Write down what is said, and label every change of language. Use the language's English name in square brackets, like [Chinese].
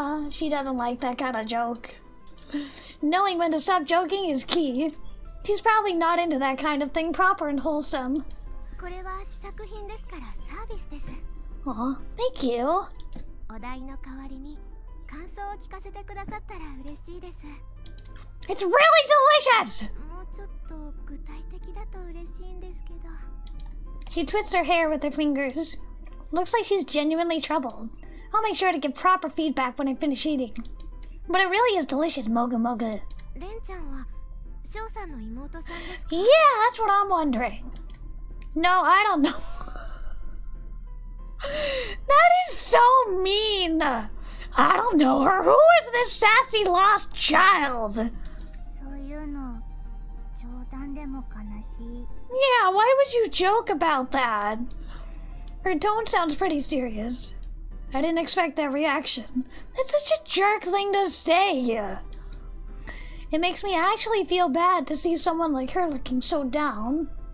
[English] She doesn't like that kind of joke. Knowing when to stop joking is key. She's probably not into that kind of thing proper and wholesome. [Japanese] これは試作品ですからサービスです。 [English] Aw, thank you. [Japanese] お代の代わりに感想を聞かせてくださったら嬉しいです。 [English] It's really delicious! [Japanese] もうちょっと具体的だと嬉しいんですけど。 [English] She twists her hair with her fingers. Looks like she's genuinely troubled. I'll make sure to give proper feedback when I finish eating. But it really is delicious, Mogu Mogu. [Japanese] レンちゃんは翔さんの妹さんですか？ [English] Yeah, that's what I'm wondering. No, I don't know. That is so mean. I don't know her. Who is this sassy lost child? [Japanese] そういうの冗談でも悲しい。 [English] Yeah, why would you joke about that? Her tone sounds pretty serious. I didn't expect that reaction. That's such a jerk thing to say. It makes me actually feel bad to see someone like her looking so down.